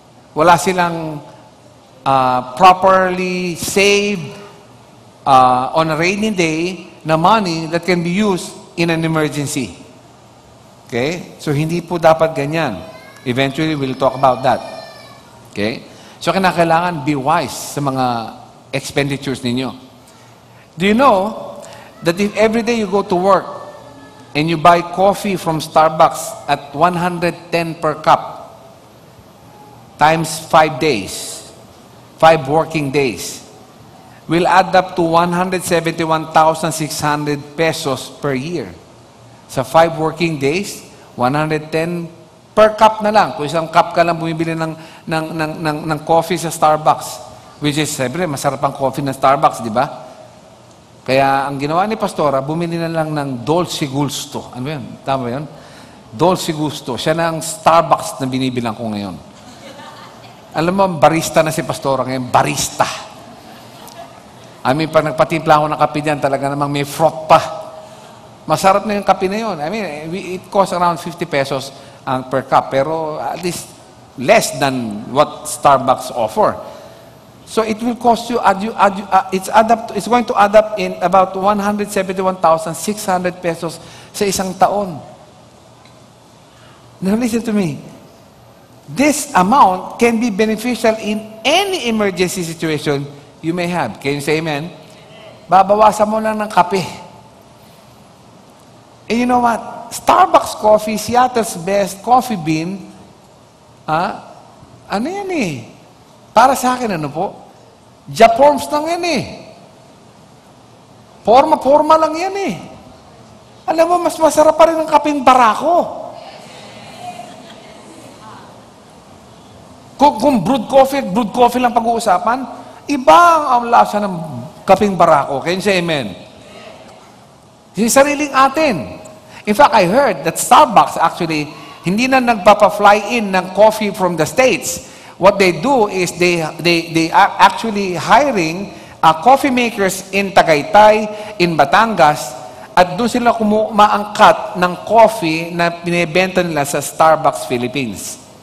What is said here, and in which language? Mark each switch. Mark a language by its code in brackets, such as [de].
[tl] Wala silang [en] properly saved on a rainy day na money that can be used in an emergency. Okay? [tl] So, hindi po dapat ganyan. [en] Eventually, we'll talk about that. Okay? [tl] So, kinakailangan [en] be wise [tl] sa mga expenditures ninyo. [en] Do you know that if every day you go to work and you buy coffee from Starbucks at 110 per cup times 5 days, 5 working days, will add up to 171,600 pesos per year. Sa 5 working days, 110 per cup [tl] na lang. Kung isang cup ka lang bumibili ng coffee sa Starbucks, [en] which is, [tl] siyempre, masarap ang coffee ng Starbucks, di ba? Kaya ang ginawa ni Pastora, bumili na lang ng Dolce Gusto. Ano yan? Tama ba yun? Dolce Gusto. Siya na ang Starbucks na binibilang ko ngayon. Alam mo, barista na si Pastora ngayon. Barista. [en] I mean, [tl] pag nagpatimpla ako ng kape dyan, talaga namang may froth pa. Masarap na yung kape na yun. [en] I mean, it costs around 50 pesos per cup. [tl] Pero [en] at least less than what Starbucks offer. So it will cost you, it's going to add up in about 171,600 pesos [tl] sa isang taon. [en] Now listen to me. This amount can be beneficial in any emergency situation you may have. Can you say amen? [tl] Babawasan mo lang ng kape. [en] And you know what? Starbucks coffee, Seattle's Best, Coffee Bean, [tl] ano yan eh? Para sa akin, ano po? Japorms lang yan eh. Forma lang yan eh. Alam mo, mas masarap pa rin ang kaping barako. Kung brewed coffee lang pag-uusapan, iba ang lasa ng kaping barako. [en] Can you say amen? [tl] Yung sariling atin. [en] In fact, I heard that Starbucks actually, [tl] hindi na nagpapa-fly in [en] ng coffee from the States. What they do is they are actually hiring coffee makers in Tagaytay, in Batangas, [tl] at doon sila maangkat ng coffee na binibenta nila sa [en] Starbucks Philippines.